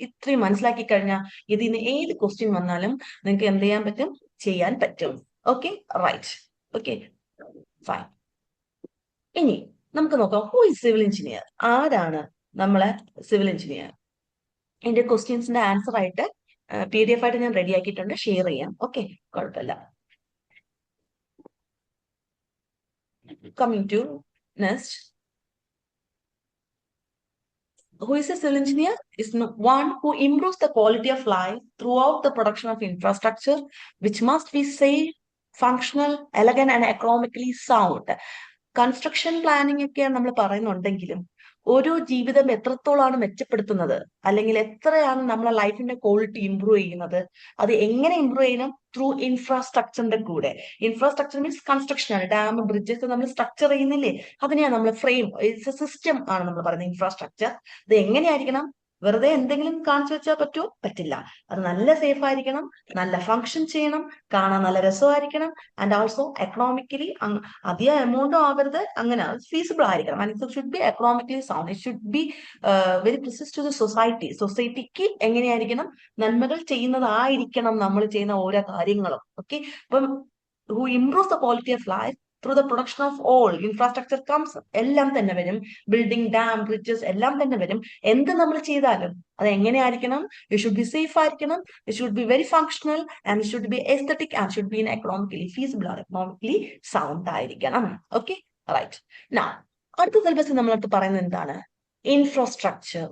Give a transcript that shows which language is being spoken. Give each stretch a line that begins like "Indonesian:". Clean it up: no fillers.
Malayalam: ഇത്രയും മനസ്സിലാക്കി കഴിഞ്ഞാൽ ഇതിന് ഏത് ക്വസ്റ്റ്യൻ വന്നാലും നിങ്ങൾക്ക് എന്ത് ചെയ്യാൻ പറ്റും? ചെയ്യാൻ പറ്റും. Okay, right. Okay, fine. ഇനി നമുക്ക് നോക്കാം
English: Who is civil engineer.
Malayalam: ആരാണ് നമ്മളെ സിവിൽ എഞ്ചിനീയർ? എന്റെ ക്വസ്റ്റ്യൻസിന്റെ ആൻസർ ആയിട്ട് PDF ആയിട്ട് ഞാൻ റെഡി ആക്കിയിട്ടുണ്ട്, ഷെയർ ചെയ്യാം. ഓക്കെ, കുഴപ്പമില്ല.
English: Coming to next, who is a civil engineer? Is one who improves the quality of life throughout the production of infrastructure, which must be safe, functional, elegant and economically sound.
Malayalam: Construction planning ഒക്കെ നമ്മൾ പറയുന്നുണ്ടെങ്കിലും ഓരോ ജീവിതം എത്രത്തോളാണ് മെച്ചപ്പെടുത്തുന്നത്, അല്ലെങ്കിൽ എത്രയാണ് നമ്മളെ ലൈഫിന്റെ ക്വാളിറ്റി ഇംപ്രൂവ് ചെയ്യുന്നത്, അത് എങ്ങനെ ഇംപ്രൂവ് ചെയ്യണം? ത്രൂ ഇൻഫ്രാസ്ട്രക്ചറിന്റെ കൂടെ. ഇൻഫ്രാസ്ട്രക്ചർ മീൻസ് കൺസ്ട്രക്ഷൻ ആണ്. ഡാം, ബ്രിഡ്ജസ് നമ്മൾ സ്ട്രക്ചർ ചെയ്യുന്നില്ലേ, അതിനെയാണ് നമ്മൾ ഫ്രെയിം,
English: it's a system
Malayalam: ആണ് നമ്മൾ പറയുന്നത് ഇൻഫ്രാസ്ട്രക്ചർ. അത് എങ്ങനെയായിരിക്കണം? വെറുതെ എന്തെങ്കിലും കാണിച്ചു വെച്ചാൽ പറ്റുമോ? പറ്റില്ല. അത് നല്ല സേഫ് ആയിരിക്കണം, നല്ല ഫങ്ഷൻ ചെയ്യണം, കാണാൻ നല്ല രസമായിരിക്കണം,
English: and also economically
Malayalam: അധികം എമൗണ്ടും ആവരുത്, അങ്ങനെ ഫീസിബിൾ ആയിരിക്കണം.
English: And it should be economically sound. It should be very precise to the society.
Malayalam: സൊസൈറ്റിക്ക് എങ്ങനെയായിരിക്കണം? നന്മകൾ ചെയ്യുന്നതായിരിക്കണം നമ്മൾ ചെയ്യുന്ന ഓരോ കാര്യങ്ങളും.
English: okay, അപ്പം who improves the quality of life through the production of all infrastructure comes,
Malayalam: എല്ലാം തന്നെ വരും. ബിൽഡിംഗ്, ഡാം, ബ്രിഡ്ജസ് എല്ലാം തന്നെ വരും. എന്ത് നമ്മൾ ചെയ്താലും അത് എങ്ങനെയായിരിക്കണം?
English: It should be safe ആയിരിക്കണം, it should be very functional, and it should be aesthetic, and should be economically feasible or economically sound ആയിരിക്കണം. Okay, right.
Malayalam: നൗ അടുത്ത സിലബസ് നമ്മളടുത്ത് പറയുന്നത് എന്താണ്? ഇൻഫ്രാസ്ട്രക്ചർ.